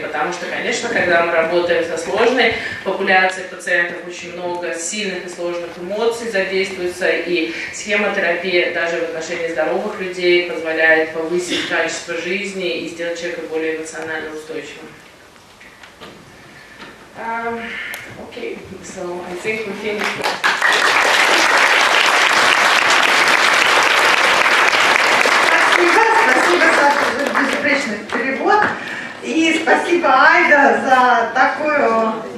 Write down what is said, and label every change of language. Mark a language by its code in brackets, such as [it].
[ru] Потому что, конечно, когда мы работаем со сложной популяцией пациентов, очень много сильных и сложных эмоций задействуется, и схемотерапия даже в отношении здоровых людей позволяет повысить качество жизни и сделать человека более эмоционально устойчивым. [en] Okay, so I think we finished. [ru] Спасибо, Саша, за безупречный перевод. И спасибо, Айда, за такую...